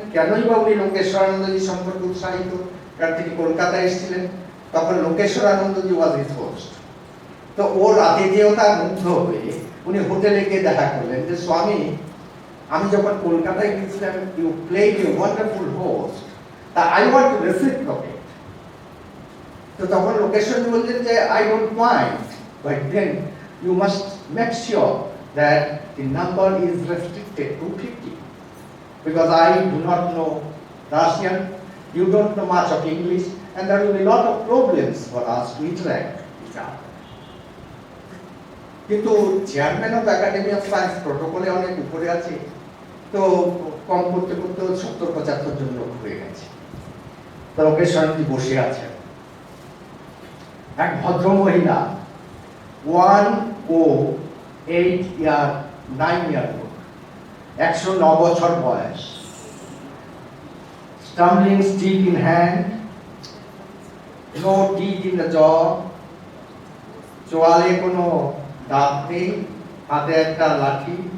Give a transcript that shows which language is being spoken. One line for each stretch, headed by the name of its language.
Bangla: কেনই বা উনি লোকেশ্বরানন্দজি সম্পর্কে উৎসাহিত? কারণ তিনি কলকাতায় এসেছিলেন, তখন লোকেশ্বরানন্দজি
English: Was his host.
Bangla: তো ওর আতিথেয়তা মুগ্ধ হয়ে উনি হোটেলে গিয়ে দেখা করলেন যে স্বামী, আমি যখন কলকাতায় গিয়েছিলাম,
English: You played a wonderful host, তা I want to reciprocate.
Bangla: তো তখন লোকেশ্বরজি বললেন যে
English: I don't mind, but then you must make sure that the number is restricted to 50, because I do not know Russian, you don't know much of English, and there will be a lot of problems for us to interact with each other.
Bangla: কিন্তু chairman of academy of science প্রোটোকলে অনেক উপরে আছে, তো কম করতে করতে 70-75 জন লোক হয়ে গেছে। তো লোকেশ্বরজি বসে আছেন, এক ভদ্র মহিলা 108 ইয়ার 9 ইয়ার 109 বছর বয়স,
English: stumbling stick in hand, no teeth in the jaw,
Bangla: চোয়ালে কোনো দাঁত নেই, হাতে একটা লাঠি।